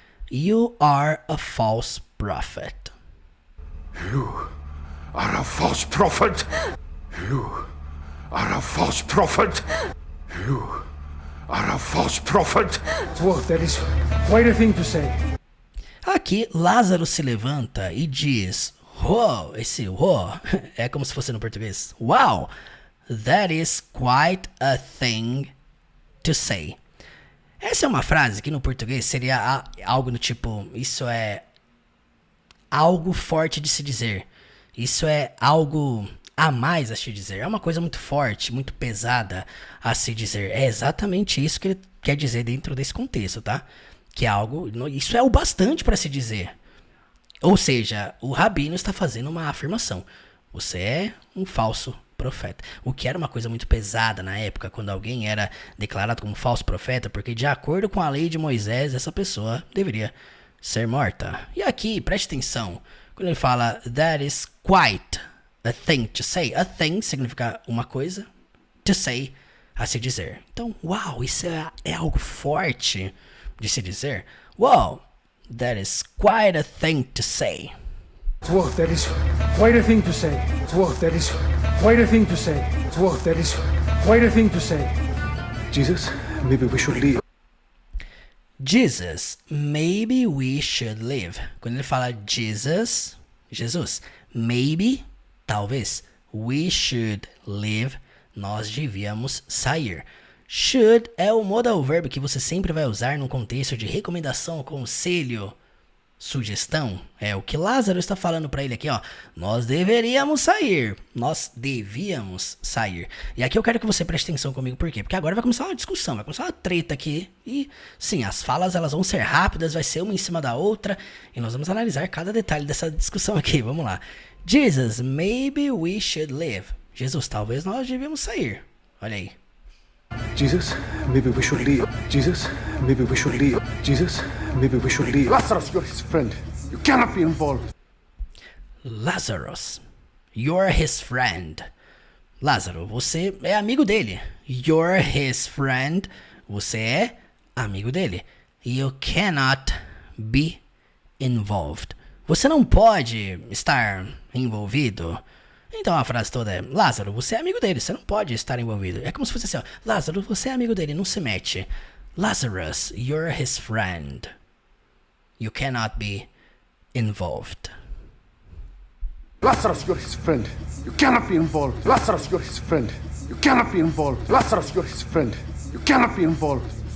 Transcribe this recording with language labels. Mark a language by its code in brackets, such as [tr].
[en] You are a false prophet. You are a false prophet. You are a false prophet. You are a false prophet. Whoa, that is quite a thing to say. [pt] Aqui, Lázaro se levanta e diz, uau, esse uau é como se fosse no português. [en] Wow, that is quite a thing to say. [pt] Essa é uma frase que no português seria algo do tipo, isso é algo forte de se dizer. Isso é algo a mais a se dizer. É uma coisa muito forte, muito pesada a se dizer. É exatamente isso que ele quer dizer dentro desse contexto, tá? Que é algo, isso é o bastante para se dizer. Ou seja, o rabino está fazendo uma afirmação. Você é um falso profeta. O que era uma coisa muito pesada na época, quando alguém era declarado como falso profeta, porque de acordo com a lei de Moisés, essa pessoa deveria ser morta. E aqui, preste atenção, quando ele fala [en] that is quite a thing to say. A thing [pt] significa uma coisa, [en] to say, [pt] a se dizer. Então, uau, isso é algo forte de se dizer. [en] Wow, that is quite a thing to say. Whoa, that is quite a thing to say. Whoa, that is quite a thing to say. Whoa, that is quite a thing to say. Jesus, maybe we should leave. Jesus, maybe we should leave. [pt] Quando ele fala [en] Jesus, [pt] Jesus, maybe, talvez, [en] we should leave, [pt] nós devíamos sair. Should é o modal verb que você sempre vai usar num contexto de recomendação, conselho, sugestão. É o que Lázaro está falando para ele aqui, ó. Nós deveríamos sair. Nós devíamos sair. E aqui eu quero que você preste atenção comigo, por quê? Porque agora vai começar uma discussão, vai começar uma treta aqui. E sim, as falas elas vão ser rápidas, vai ser uma em cima da outra. E nós vamos analisar cada detalhe dessa discussão aqui. Vamos lá. Jesus, maybe we should leave. Jesus, talvez nós devíamos sair. Olha aí. [en] Jesus, maybe we should leave. Jesus, maybe we should leave. Jesus, maybe we should leave. Lazarus, you're his friend. You cannot be involved. Lazarus, you're his friend. [pt] Lázaro, você é amigo dele. [en] You're his friend. [pt] Você é amigo dele. [en] You cannot be involved. [pt] Você não pode estar envolvido. Então a frase toda é: Lázaro, você é amigo dele, você não pode estar envolvido. É como se fosse assim, ó: Lázaro, você é amigo dele, não se mete. [en] Lazarus, you're his friend. You cannot be involved. Lazarus, you're his friend. You cannot be involved. Lazarus, you're his friend. You cannot be involved. Lazarus, you're his friend. You cannot be involved.